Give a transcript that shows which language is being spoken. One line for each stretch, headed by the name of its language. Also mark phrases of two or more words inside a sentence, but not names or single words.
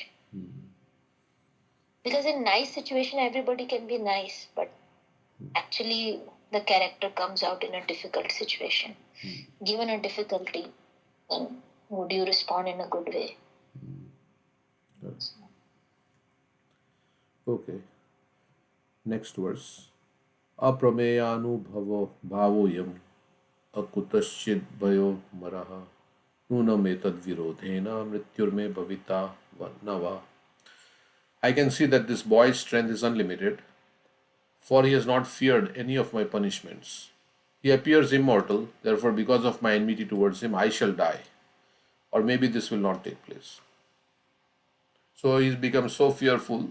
English: Because in nice situation, everybody can be nice, but actually, the character comes out in a difficult situation. Given a difficulty, then would you respond in a good way? Okay. Next verse.
Sanskrit: Aprameyanu bhavoyam akutashchid bhayo maraha nunametad virodhena mrityurme bhavita nava.
English: I can see that this boy's strength is unlimited, for he has not feared any of my punishments. He appears immortal, therefore, because of my enmity towards him, I shall die. Or maybe this will not take place. So he's become so fearful.